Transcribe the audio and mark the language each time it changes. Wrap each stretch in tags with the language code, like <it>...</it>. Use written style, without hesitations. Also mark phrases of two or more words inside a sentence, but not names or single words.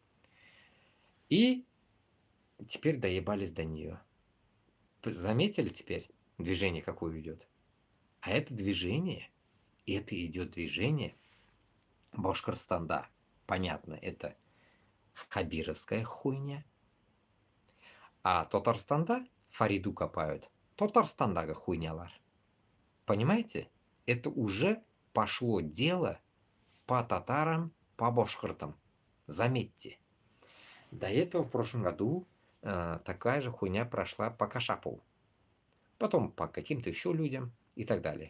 <ru>И теперь доебались до нее. Заметили теперь движение какое идет? А это движение, идет движение Башкортостанда. Понятно, это хабировская хуйня. А Татарстанда Фариду копают.</ru> <tt>Татарстандагы хуйнялар.</tt> <ru>Понимаете? Это уже пошло дело по татарам, по башкиртам. Заметьте. До этого в прошлом году такая же хуйня прошла по Кашапову. Потом по каким-то еще людям и так далее.</ru>